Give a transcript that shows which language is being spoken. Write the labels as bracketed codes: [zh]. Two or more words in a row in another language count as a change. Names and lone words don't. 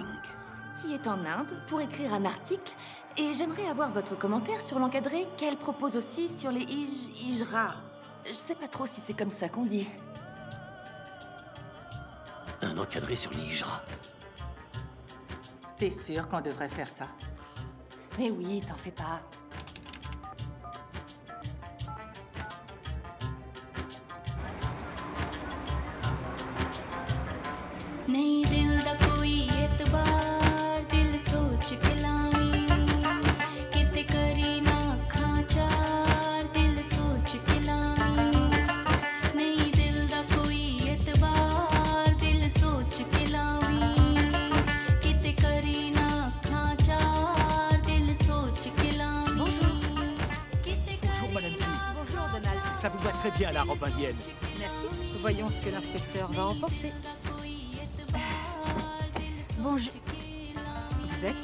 [fr] Qui est en Inde pour écrire un article et j'aimerais avoir votre commentaire sur l'encadré qu'elle propose aussi sur les Hijra. Je sais pas trop si c'est comme ça qu'on dit. Un encadré sur les Hijra. T'es sûr qu'on devrait faire ça? Mais oui, t'en fais pas. [pa] ਨਹੀਂ ਦਿਲ ਦਾ ਕੋਈ ਏਤਬਾਰ ਦਿਲ ਸੋਚ ਕੇ ਲਾਵੀ ਕਿਤੇ ਕਰੀ ਨਾ ਖਾਚਾਰ ਦਿਲ ਸੋਚ ਕੇ ਲਾਵੀ ਨਹੀਂ ਦਿਲ ਦਾ ਕੋਈ ਏਤਬਾਰ ਦਿਲ ਸੋਚ ਕੇ ਲਾਵੀ ਕਿਤੇ ਕਰੀ ਨਾ ਖਾਚਾਰ ਦਿਲ ਸੋਚ ਕੇ ਲਾਵੀ [fr] Bonjour, Madame G. Bonjour, Donald. Ça vous va très bien, la robe indienne. Merci. Voyons ce que l'inspecteur va en penser. Bonjour. Vous êtes?